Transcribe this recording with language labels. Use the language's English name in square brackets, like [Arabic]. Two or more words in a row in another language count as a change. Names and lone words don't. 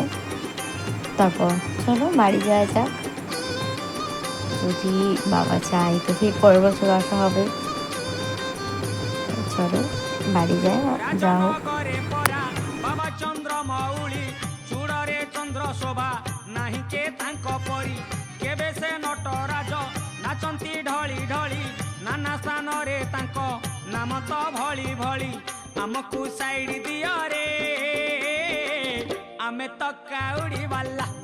[Bangla] তারপর চলো বাড়ি যাওয়া যাক, যদি বাবা চাই তো ঠিক পরের বছর আসা হবে। চলো বাড়ি যা হোক। [Odia] ବାବା ଚନ୍ଦ୍ର ମୌଳି ଚୂଡ଼ରେ ଚନ୍ଦ୍ର ଶୋଭା ନାହିଁ କେ ତାଙ୍କ ପରି କେବେ ସେ ନଟରାଜ ନାଚନ୍ତି ଢଳି ଢଳି ନାନା ସ୍ଥାନରେ ତାଙ୍କ ନାମ ତ ଭଳି ଭଳି ଆମକୁ ସାଇଡ୍ ଦିଅ ରେ ଆମେ ତ କାଉଡ଼ି ବାଲା